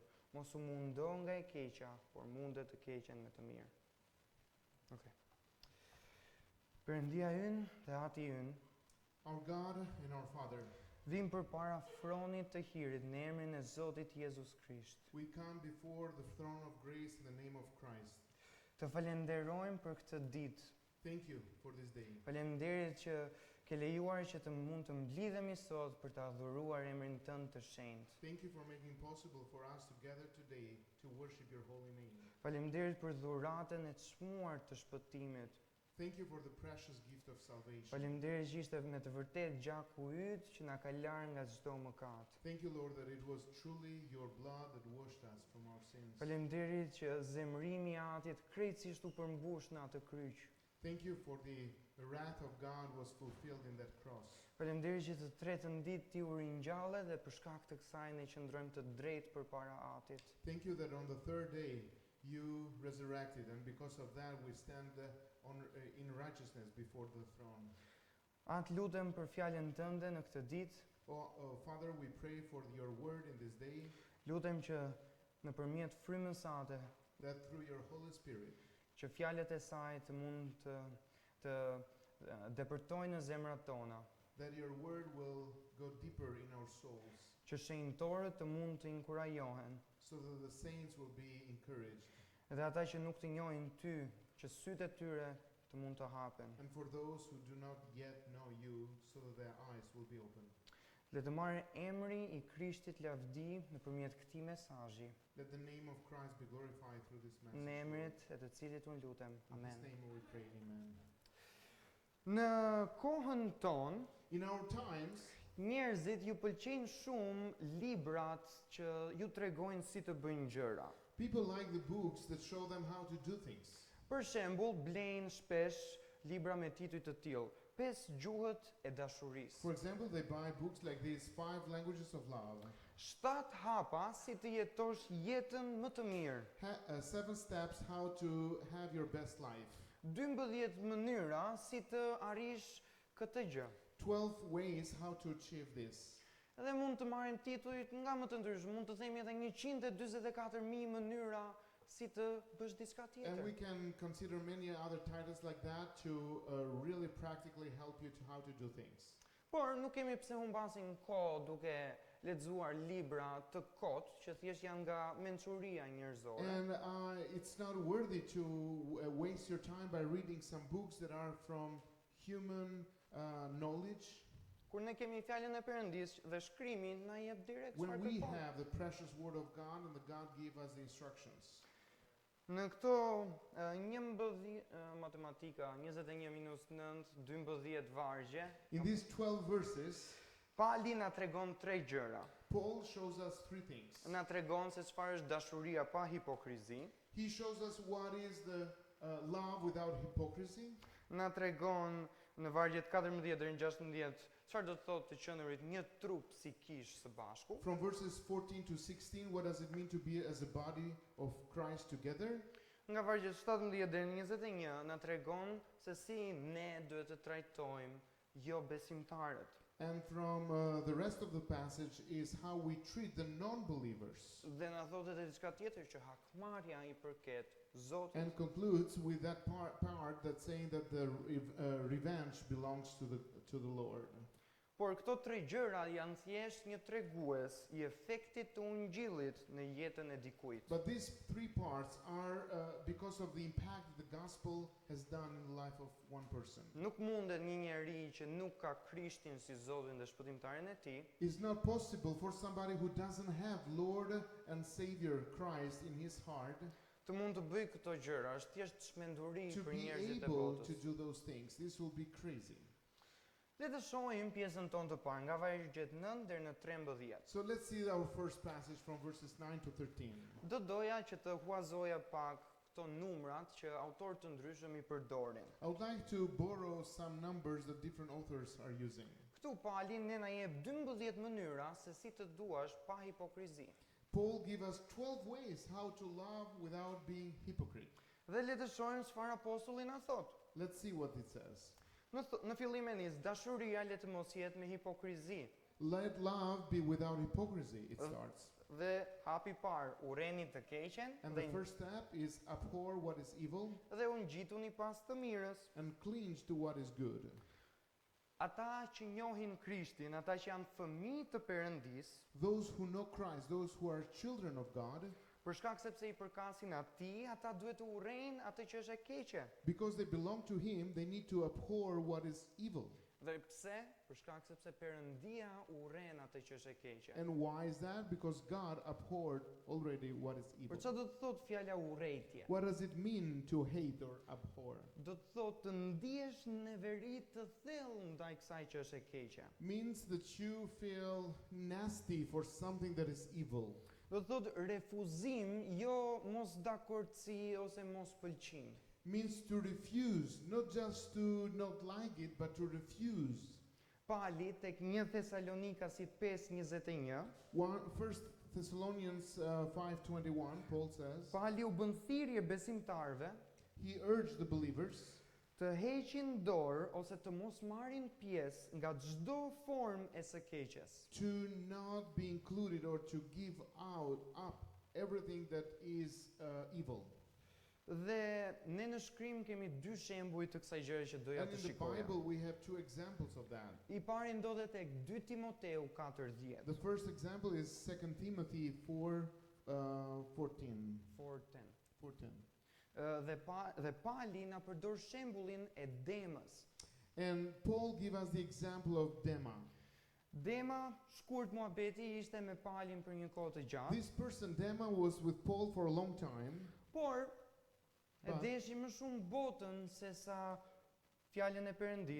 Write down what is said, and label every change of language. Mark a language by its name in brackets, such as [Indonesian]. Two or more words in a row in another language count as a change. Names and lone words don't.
[Albanian] Mos u mundo nga e keqja, por mundet të keqen me të mirë. Okej. Perëndia ynë dhe Ati ynë, [English] Our God and our Father, [Albanian] vim përpara fronit të hirit në emrin e Zotit Jezus Krisht. [English] we come before the throne of grace in the name of Christ. [Albanian] Të falenderojmë për këtë ditë. [English] Thank you for this day. [Albanian] Faleminderit që ke lejuar që të mund të mblidhemi sot për të adhuruar emrin tënd të shenjtë. [English] Thank you for making possible for us to gather today to worship your holy name. [Albanian] Faleminderit për dhuratën e çmuar të shpëtimit. [English] Thank you for the precious gift of salvation. [Albanian] Faleminderit që ishte me të vërtet gjaku yt që na ka larë nga çdo mëkat. [English] Thank you, Lord, that it was truly your blood that washed us from our sins. [Albanian] Faleminderit që zemrimi i Atit krejtësisht u përmbush në atë kryq. [English] Thank you for the wrath of God was fulfilled in that cross. [Albanian] Faleminderit që të tretën ditë ti u ringjalle dhe për shkak të kësaj ne qëndrojmë të drejtë përpara Atit. [English] Thank you that on the third day you resurrected, and because of that we stand in righteousness before the throne. [Albanian] Atë lutem për fjalën tënde në këtë ditë. [English] Oh, Father, we pray for your word in this day, [Albanian] Lutem që nëpërmjet frymës sate, [English] that through your Holy Spirit, [Albanian] që fjalët e saj të mund të depërtojnë në zemrat tona, [English] that your word will go deeper in our souls, [Albanian] që shenjtorët të mund të inkurajohen, [English] so that the saints will be encouraged, [Albanian] dhe ata që nuk të njohin ty, që sytë e tyre të mund të hapen. [English] and for those who do not yet know you, so that their eyes will be opened. [Albanian] Le të marrë emri i Krishtit lavdi nëpërmjet këtij mesazhi, [English] Let the name of Christ be glorified through this message. [Albanian] në emrit e të cilit unë lutem. [English] In His Amen. name we pray, amen. [Albanian] Në kohën tonë, [English] In our times, [Albanian] njerëzit ju pëlqejnë shumë librat që ju tregojnë si të bëjnë gjëra. [English] people like the books that show them how to do things. [Albanian] Për shembull, blejnë shpesh libra me tituj të tillë: 5 gjuhët e dashurisë, [English] For example, they buy books like these 5 languages of love, [Albanian] 7 hapa si të jetosh jetën më të mirë, [English] 7 steps how to have your best life, [Albanian] 12 mënyra si të arrish këtë gjë. [English] 12 ways how to achieve this. [Albanian] Edhe mund të marrim titujt nga më të ndryshëm, mund të themi edhe 144.000 mënyra si të bësh diçka [English] And we [Albanian] tjetër. [English] can consider many other titles like that to really practically help you to how to do things. [Albanian] Por nuk kemi pse humbasim kohë duke lexuar libra të kotë që thjesht janë nga mençuria njerëzore. [English] And it's not worthy to waste your time by reading some books that are from human knowledge, [Albanian] kur ne kemi fjalën e Perëndis dhe shkrimi na jep direkt [English] when [Albanian] çfarë [English] we [Albanian] kërkojmë. [English] have the precious word of God and the God gave us the instructions. [Albanian] Në këto 11 matematika, 21 minus 9, 12 vargje, [English] In these 12 verses, [Albanian] Pali na tregon 3 gjëra. [English] Paul shows us three things. [Albanian] Na tregon se çfarë është dashuria pa hipokrizi, [English] He shows us what is the love without hypocrisy. [Albanian] na tregon në vargjet 14 deri në 16 çfarë do të thotë të qenurit një trup si kish së bashku. [English] From verses 14 to 16, what does it mean to be as a body of Christ together? [Albanian] Nga vargjet 17 deri në 21 na tregon se si ne duhet të trajtojmë jo besimtarët. [English] And from the rest of the passage is how we treat the non-believers. [Albanian] Dhe na thotë edhe diçka tjetër që hakmarrja i përket Zotit. [English] And concludes with that part that's saying that the revenge belongs to the Lord. [Albanian] Por këto 3 gjëra janë thjesht një tregues i efektit të ungjillit në jetën e dikujt. [English] But these three parts are because of the impact the gospel has done in the life of one person. [Albanian] Nuk mundet një njeri që nuk ka Krishtin si Zotin dhe shpëtimtarin e tij, [English] It's not possible for somebody who doesn't have Lord and Savior Christ in his heart [Albanian] të mund të bëj këto gjëra. Është thjesht çmenduri [English] to [Albanian] për [English] be [Albanian] njerëzit e [English] able to [Albanian] botës. [English] do those things. This will be crazy. [Albanian] Le të shohim pjesën tonë të parë nga vargjet 9 deri në 13. [English] So let's see our first passage from verses 9 to 13. [Albanian] Do doja që të huazoja pak këto numrat që autorë të ndryshëm i përdorin. [English] I would like to borrow some numbers that different authors are using. [Albanian] Këtu Pali ne na jep 12 mënyra se si të duash pa hipokrizi. [English] Paul gives us 12 ways how to love without being hypocrite. [Albanian] Dhe le të shohim çfarë apostulli na thot. [English] Let's see what it says. [Albanian] Në fillim e nis, dashuria le të mos jetë me hipokrizi. [English] Let love be without hypocrisy, it starts. [Albanian] Dhe hapi parë, urreni të keqen [English] And [Albanian] dhe, [English] the first step is abhor what is evil [Albanian] dhe u ngjituni pas të mirës. [English] and cling to what is good. [Albanian] Ata që njohin Krishtin, ata që janë fëmijë të Perëndis, [English] Those who know Christ, those who are children of God, [Albanian] për shkak sepse i përkasin atij, ata duhet të urrejnë atë që është e keqe. [English] because they belong to Him, they need to abhor what is evil. [Albanian] Dhe pse? Për shkak sepse Perëndia urren atë që është e keqe. [English] And why is that? Because God abhorred already what is evil. [Albanian] Për çfarë do të thotë fjala urrejtje? [English] What does it mean to hate or abhor? [Albanian] Do të thotë të ndihesh neveri të thellë ndaj kësaj që është e keqe. [English] Means that you feel nasty for something that is evil. [Albanian] Do të thotë refuzim, jo mos dakordsi ose mos pëlqim. [English] Means to refuse, not just to not like it, but to refuse. [Albanian] Pali tek 1 Thesalonikas 5:21, [English] 1 Thessalonians 5:21, Paul says, [Albanian] Pali u bën thirrje besimtarve [English] he urged the believers [Albanian] të heqin dorë ose të mos marrin pjesë nga çdo formë e së keqes. [English] to not be included or to give up everything that is evil. [Albanian] Dhe ne në shkrim kemi 2 shembuj të kësaj gjëre që doja [English] And [Albanian] të [English] in the [Albanian] shikoja. [English] Bible we have two examples of that. [Albanian] I pari ndodhet tek 2 Timoteu 4:10. [English] The first example is 2 Timothy 4:14. 4:10. [Albanian] Dhe Pali na përdor shembullin e Demës. [English] And Paul give us the example of Dema. [Albanian] Dema, shkurt muhabeti, ishte me Palin për një kohë të gjatë, [English] This person, Dema, was with Paul for a long time, [Albanian] por e [English] But- [Albanian] deshi më shumë botën se sa fjalën e Perëndis.